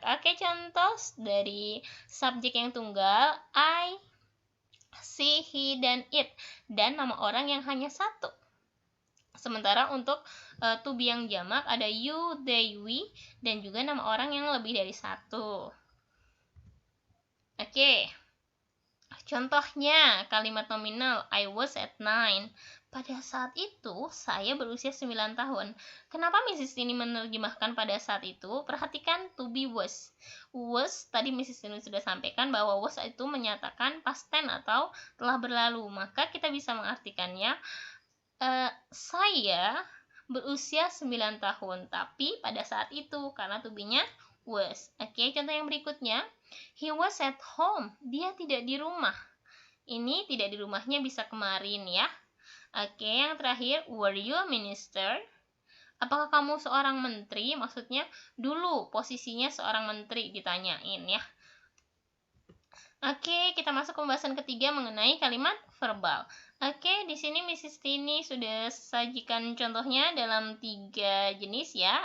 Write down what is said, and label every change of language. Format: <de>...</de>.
<id>Oke, contoh dari subjek yang tunggal, I, she, he, dan it, dan nama orang yang hanya satu. Sementara untuk to be yang jamak ada you, they, we, dan juga nama orang yang lebih dari satu. Oke, contohnya kalimat nominal</id> <en>I was at 9.</en> <id>Pada saat itu, saya berusia 9 tahun. Kenapa Mrs. Tini menerjemahkan pada saat itu? Perhatikan to be was. Was, tadi Mrs. Tini sudah sampaikan bahwa was itu menyatakan past tense atau telah berlalu. Maka kita bisa mengartikannya, saya berusia 9 tahun, tapi pada saat itu, karena to be-nya was. Oke, contoh yang berikutnya.</id> <en>He was at home.</en> <id>Dia tidak di rumah. Ini tidak di rumahnya bisa kemarin ya.</id> <en>Oke, yang terakhir, were you a minister?</en> <id>Apakah kamu seorang menteri? Maksudnya dulu posisinya seorang menteri ditanyain ya. Oke, kita masuk ke pembahasan ketiga mengenai kalimat verbal. Oke, di sini Mrs. Tini sudah sajikan contohnya dalam 3 jenis ya.</id>